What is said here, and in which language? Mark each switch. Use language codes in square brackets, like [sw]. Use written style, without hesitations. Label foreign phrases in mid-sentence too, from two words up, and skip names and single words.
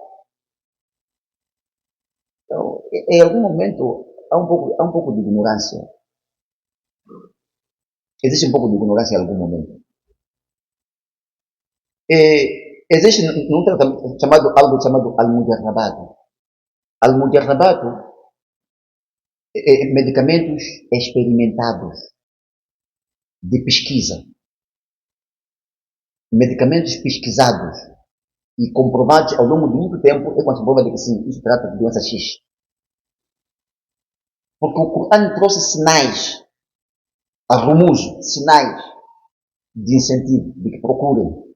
[pt] Então, em algum momento, há um pouco de ignorância. Existe um pouco de ignorância em algum momento. Existe algo chamado al-mujarrabato. Al-mujarrabato medicamentos experimentados de pesquisa. Medicamentos pesquisados e comprovados ao longo de muito tempo é quando se prova que sim, isso trata de doença X. Porque o Coran trouxe sinais, sinais de incentivo, de que procurem.